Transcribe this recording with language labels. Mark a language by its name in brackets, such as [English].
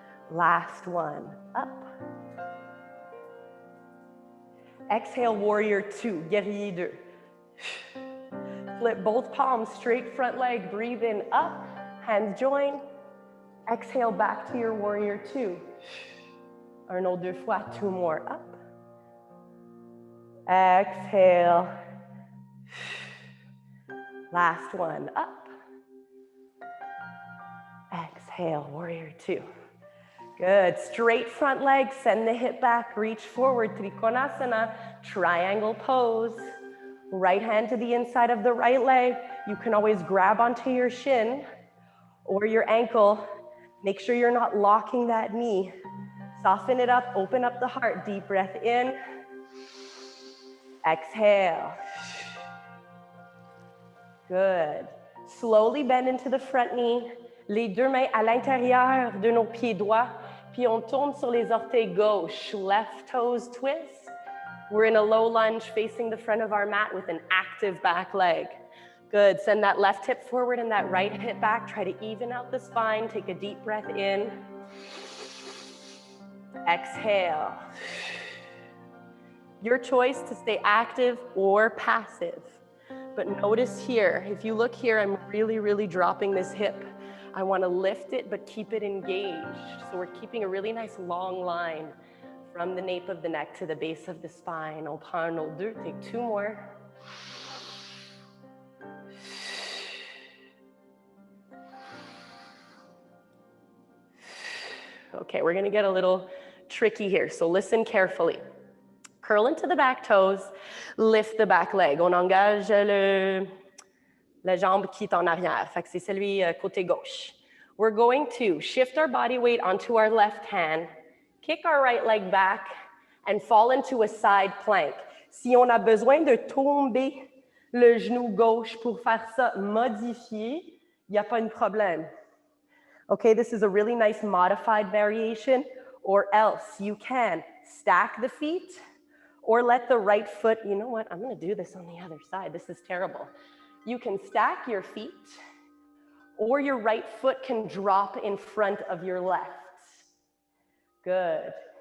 [English] Last one, up. Exhale, warrior two, [French] guerrier deux. [English] Flip both palms, straight front leg, breathe in, up, hands join. Exhale back to your warrior two. [French] Un autre deux fois, [English] two more, up. Exhale. Last one, up. Exhale, warrior two. Good, straight front leg, send the hip back, reach forward, Trikonasana, triangle pose. Right hand to the inside of the right leg. You can always grab onto your shin or your ankle. Make sure you're not locking that knee. Soften it up, open up the heart. Deep breath in. Exhale. Good. Slowly bend into the front knee. [French] Les deux mains à l'intérieur de nos pieds droits. Puis on tourne sur les orteils gauche. [English] Left toes twist. We're in a low lunge facing the front of our mat with an active back leg. Good, send that left hip forward and that right hip back. Try to even out the spine. Take a deep breath in. Exhale. Your choice to stay active or passive. But notice here, if you look here, I'm really dropping this hip. I want to lift it, but keep it engaged. So we're keeping a really nice long line from the nape of the neck to the base of the spine. [French] On prend un autre deux, [English] take two more. Okay, we're gonna get a little tricky here, so listen carefully. Curl into the back toes, lift the back leg. [French] On engage la jambe qui est en arrière. Fait que c'est celui côté gauche. [English] We're going to shift our body weight onto our left hand, kick our right leg back, and fall into a side plank. [French] Si on a besoin de tomber le genou gauche pour faire ça modifié, il n'y a pas de problème. [English] Okay, this is a really nice modified variation, or else you can stack the feet or let the right foot, you know what, I'm gonna do this on the other side. This is terrible. You can stack your feet or your right foot can drop in front of your left. Good.